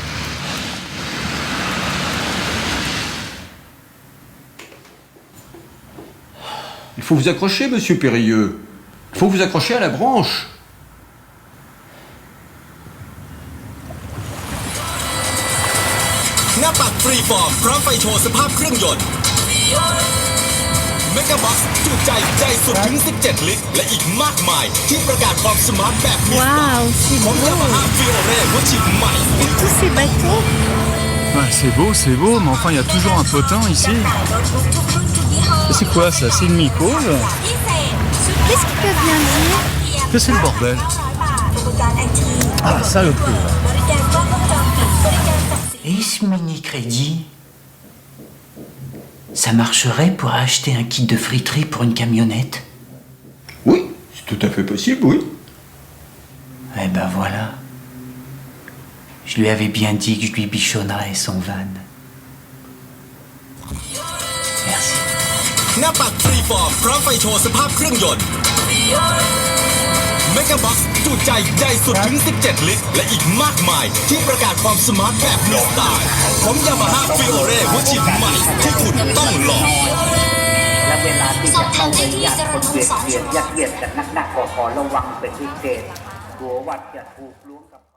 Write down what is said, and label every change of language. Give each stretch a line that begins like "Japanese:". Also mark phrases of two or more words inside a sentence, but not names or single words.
French: Il faut vous accrocher, monsieur Périlleux. Il faut vous accrocher à la branche.
Thai: Napak Freeform พร้อมไฟโชว์สภาพเครื่องยนต์ Megabox จุใจใจสุดถึง 17 ลิตร และอีกมากมายที่ประกาศความสมาร์ทแบบมีสไตล์ ของ Yamaha Fiore หัวฉีดใหม่
French: Et tous ces bateaux. Ouais, c'est beau, mais enfin, il y a toujours un potin ici. C'est quoi ça? C'est une mycose? Qu'est-ce qu'ils peuvent bien dire? Que c'est le bordel? Ah, ça le prix. Et ce mini-crédit, ça marcherait pour acheter un kit de friterie pour une camionnette? Oui, c'est tout à fait possible, oui. Eh ben voilà. Je lui avais bien dit que je lui bichonnerais son van. Merci.
Thai: Napak Freeform พร้อมไฟโชว์สภาพเครื่องยนต์ Megabox จุใจใจสุดถึง 17 ลิตร และอีกมากมายที่ประกาศความสมาร์ทแบบมีสไตล์ของ Yamaha Fiore หัวฉีดใหม่ที่คุณต้องลอง และเวลาที่จะเข้าไปญาติคนเบียดเบียนยัดเยียดกันนักๆก็ขอระวังเป็นพิเศษกลัวว่าจะถูกล้วงกับ